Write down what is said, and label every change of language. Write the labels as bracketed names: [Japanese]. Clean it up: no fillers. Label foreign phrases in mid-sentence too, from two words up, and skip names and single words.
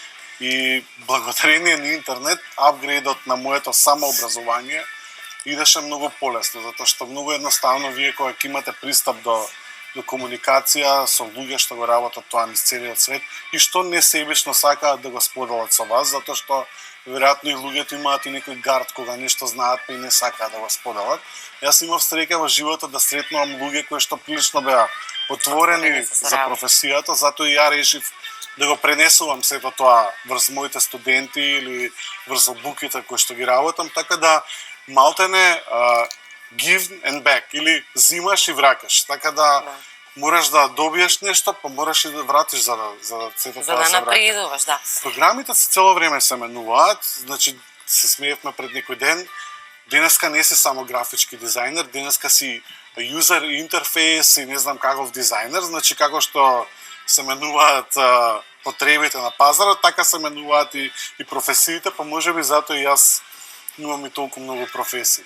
[Macedonian] И благодарение на интернет, апгрейдот на моето самообразование идеше многу полесно, затоа што многу едноставно вие кога ќе имате пристап до комуникација со луѓе што го работат тоа низ целиот свет и што не себично сакаат да го споделат со вас, затоа што веројатно и луѓето имаат и некој гард кога нешто знаат па и не сакаат да го споделат. Јас имав среќа во животот да сретнувам луѓе кои што прилично беа отворени за професијата, затоа и ја решив да го пренесувам сето тоа врз моите студенти или врз обуките кои што ги работам, така да малтене [English] give and back, [Macedonian] или зимаш и враќаш, така да мораш да добиеш нешто, па мораш и да вратиш за да сето тоа се напредуваш, да. Програмите се цело време се менуваат, значи се смеевме пред некој ден, денеска не си само графички дизајнер, денеска си [English] user interface [Macedonian] и не знам каков дизајнер, значи како што се менуваат потребите на пазарот, така се менуваат и професиите, па можеби затоа и јас имам и толку многу професии.